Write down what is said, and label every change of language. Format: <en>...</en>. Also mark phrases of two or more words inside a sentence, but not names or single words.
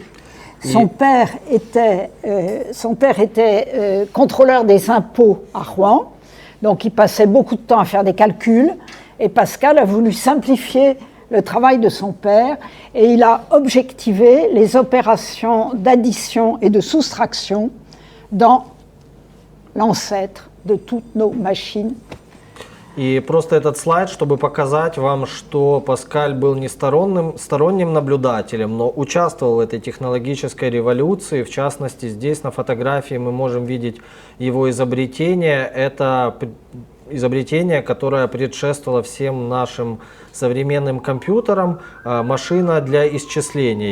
<fr>Son père était contrôleur des impôts à Rouen, donc il passait beaucoup de temps à faire des calculs, et Pascal a voulu simplifier le travail de son père, et il a objectivé les opérations d'addition et de soustraction dans l'ancêtre de toutes nos machines.</fr> <ru>И просто этот слайд, чтобы показать вам, что Паскаль был не сторонним наблюдателем, но участвовал в этой технологической революции. В частности, здесь на фотографии мы можем видеть его изобретение. Это изобретение, которое предшествовало всем нашим современным компьютерам, машина для исчисления.</ru>